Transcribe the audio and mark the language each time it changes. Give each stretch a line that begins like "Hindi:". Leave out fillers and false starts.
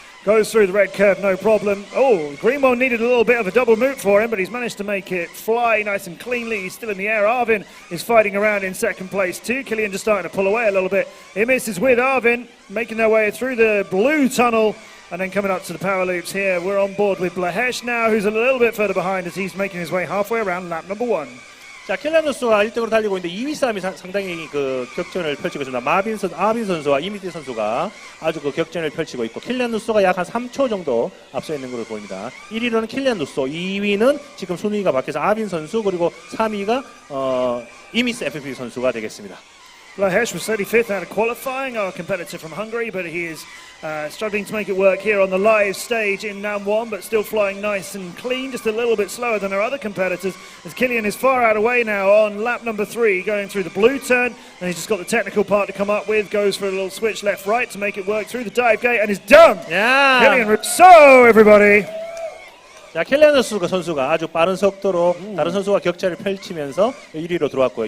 English: Goes through the red curve, no problem. Oh, Greenwell needed a little bit of a double moot for him, but he's managed to make it fly nice and cleanly. He's still in the air. Arvin is fighting around in second place too. Killian just starting to pull away a little bit. Imis is with Arvin, making their way through the blue tunnel. And then coming up to the power loops here, we're on board with Blahesh now, who's a little bit further behind as he's making his way halfway around lap number 1.
Korean: 자, 킬리안 루소가 1등으로 달리고 있는데 2위 싸움이 상당히 그 격전을 펼치고 있습니다. 아빈 선수와 이미티 선수가 아주 그 격전을 펼치고 있고 킬리안 루소가 약 한 3초 정도 앞서 있는 걸로 보입니다. 1위로는 킬리안 루소, 2위는 지금 순위가 바뀌어서 아빈 선수, 그리고 3위가 이미스 FPV 선수가 되겠습니다.
English: Blahesh was 35th out of qualifying, our competitor from Hungary, but he is struggling to make it work here on the live stage in NAM1, but still flying nice and clean, just a little bit slower than our other competitors, as Killian is far out away now on lap number 3, going through the blue turn, and he's just got the technical part to come up with, goes for a little switch left-right to make it work through the dive gate, and is done! Yeah. Killian Rousseau, everybody!
Korean: 자, 킬리안 루소 선수가 아주 빠른 속도로 다른 선수와 격차를 펼치면서 1위로 들어왔고요.